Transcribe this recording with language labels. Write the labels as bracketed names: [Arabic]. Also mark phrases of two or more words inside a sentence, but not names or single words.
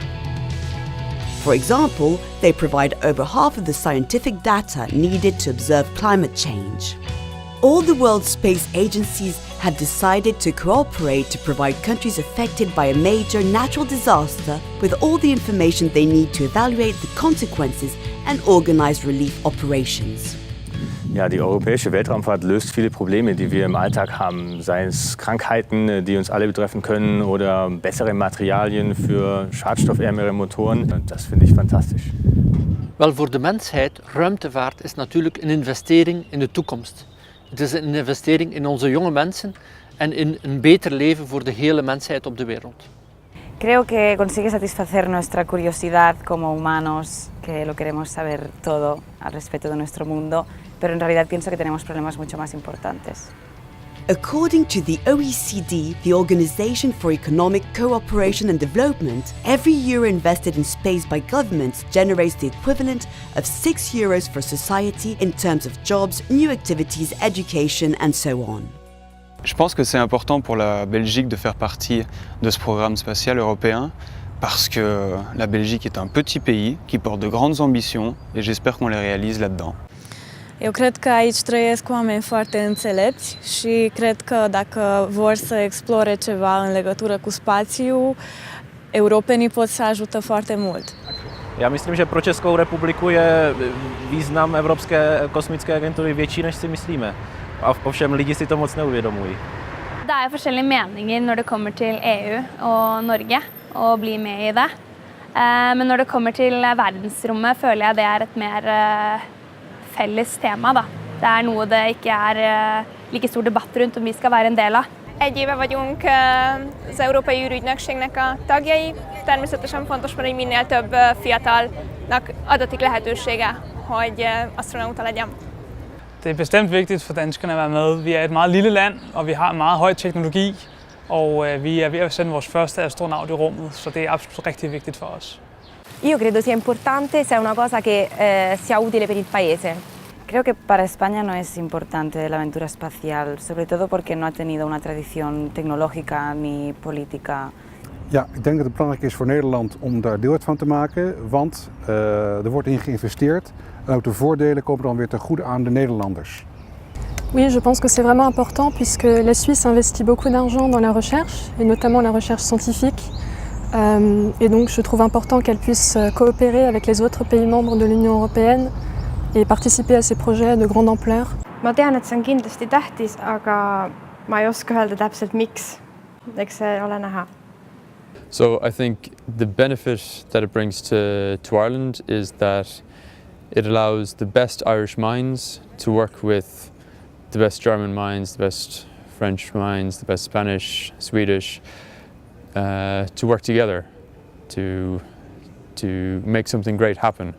[English] For example, they provide over half of the scientific data needed to observe climate change. All the world's space agencies have decided to cooperate to provide countries affected by a major natural disaster with all the information they need to evaluate the consequences and organize relief operations. [German] Ja, die europäische Weltraumfahrt löst viele Probleme, die wir im Alltag haben. Seien es Krankheiten, die uns alle betreffen können, oder bessere Materialien für schadstoffärmere Motoren. Das finde ich fantastisch. [Dutch] Wel, voor de mensheid, ruimtevaart is natuurlijk een investering in de toekomst. Het is een investering in onze jonge mensen en in een beter leven voor de hele mensheid op de wereld. [Spanish] Creo que consigue satisfacer nuestra curiosidad como humanos, que lo queremos saber todo al respecto de nuestro mundo, pero en realidad pienso que tenemos problemas mucho más importantes. [English] According to the OECD, the Organization for Economic Cooperation and Development, every euro invested in space by governments generates the equivalent of €6 for society in terms of jobs, new activities, education and so on. [French] Je pense que c'est important pour la Belgique de faire partie de ce programme spatial européen parce que la Belgique est un petit pays qui porte de grandes ambitions et j'espère qu'on les réalise là-dedans. [Romanian] Eu cred că aici trăiesc oameni foarte înțelepți și cred că dacă vor să explore ceva în legătură cu spațiu, europenii pot să ajută foarte mult. [Czech] Já myslím, že pro Českou republiku je význam Evropské kosmické agentury větší, než si myslíme. Ovšem lidi si to moc neuvědomují. [Norwegian] Det er forskjellige meninger når det kommer til EU og Norge og bli med i det. Men når det kommer til verdensrommet føler jeg det er et mer felles tema, da. Det er noe det ikke er like stor debatt rundt om vi skal være en del av. [Hungarian] Egy éve vagyunk az Európai űrügynökségnek a tagjai. Természetesen fontos, hogy minél több fiatalnak adatik lehetősége, hogy astronauta legyen. [Danish] Det er bestemt vigtigt for danskerne at være med. Vi er et meget lille land, og vi har meget høj teknologi, og vi er ved at sende vores første astronaut i rummet, så det er absolut rigtig vigtigt for os. [Italian] Io credo sia importante se è una cosa che sia utile per il paese. [Spanish] Creo que para España no es importante la aventura espacial, sobre todo porque no ha tenido una tradición tecnológica ni política. [Dutch] Ja, ik denk dat het belangrijk is voor Nederland om daar deel uit van te maken, want er wordt in geïnvesteerd en ook de voordelen komen dan weer ten goede aan de Nederlanders. [French] Oui, je pense que c'est vraiment important puisque la Suisse investit beaucoup d'argent dans la recherche, et notamment la recherche scientifique. Et donc je trouve important qu'elle puisse coopérer avec les autres pays membres de l'Union européenne et participer à ces projets de grande ampleur. [Estonian] Ma tean, et see on kindlasti tähtis, aga ma ei oska öelda täpselt miks. Eks see ole näha. [English] So I think the benefit that it brings to Ireland is that it allows the best Irish minds to work with the best German minds, the best French minds, the best Spanish, Swedish, to work together to make something great happen.